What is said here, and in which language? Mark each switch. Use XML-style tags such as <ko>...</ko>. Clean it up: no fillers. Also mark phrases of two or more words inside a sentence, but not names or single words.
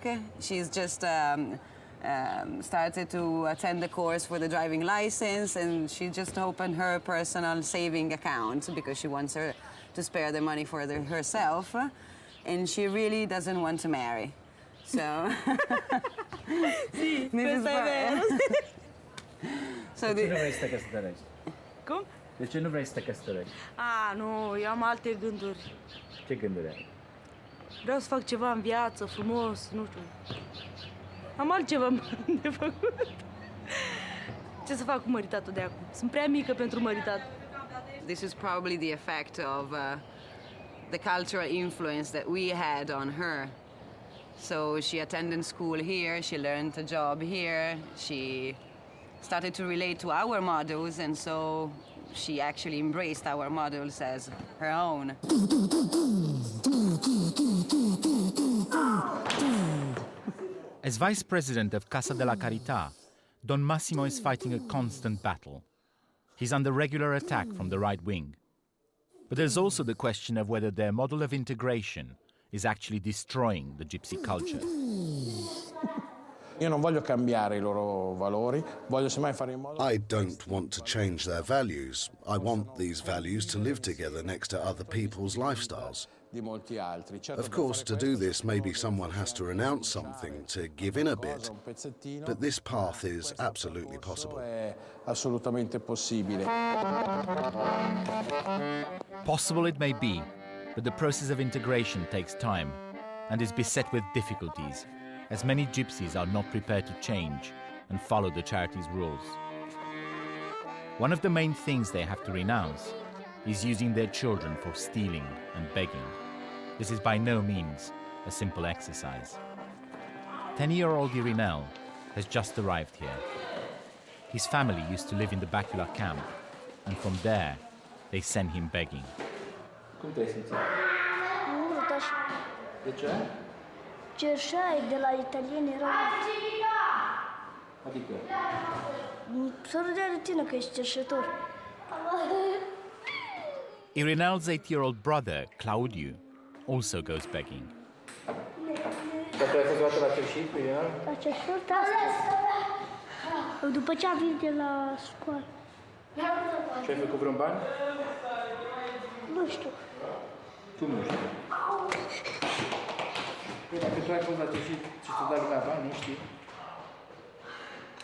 <en>She's just started to attend the course for the driving license, and she just opened her personal saving account because she wants her to spare the money for herself, and she really doesn't want to marry.</en> <it>So sì,</it> <en>this is</en> <it>vero.</it> <en>So</en> <ro>De ce nu vrei să te căsătorești? Cum? De ce nu vrei să te căsătorești? Nu, eu am alte gânduri. Ce gânduri ai? Vreau să fac ceva în viață, frumos, nu știu. Am altceva de făcut. Ce să fac cu măritatul de acum? Sunt prea mică pentru măritat.</ro> <en>This is probably the effect of the cultural influence that we had on her. So she attended school here, she learned a job here, she started to relate to our models, and so she actually embraced our models as her own. As vice president of Casa della Carità, Don Massimo is fighting a constant battle. He's under regular attack from the right wing. But there's also the question of whether their model of integration is actually destroying the gypsy culture.</en> <it>Io non voglio cambiare I loro valori, voglio semmai fare in modo...</it> <en>I don't want to change their values. I want these values to live together next to other people's lifestyles. Of course, to do this, maybe someone has to renounce something, to give in a bit. But this path is absolutely possible.</en> <it>Assolutamente possibile.</it> <en>Possible it may be, but the process of integration takes time and is beset with difficulties, as many gypsies are not prepared to change and follow the charity's rules. One of the main things they have to renounce is using their children for stealing and begging. This is by no means a simple exercise. 10-year-old Irinel has just arrived here. His family used to live in the Bacula camp, and from there they send him begging.</en> <ro>Cum te-ai simțit? Urât așa. De ce? Cerșai de la italieni erau... Adică? Să râdea de tine că ești cerșetor.</ro> <en>Irinel's 8-year-old brother, Claudiu, also goes begging.</en> <ro>Dar tu ai fost luată la cerșit cu el? La cerșetor, da. După ce a venit de la școală. Și ai făcut vreun bani? Nu știu. Cum nu știu? Păi dacă tu ai fost la cerșit și te dai lumea bani, nu știi?</ro>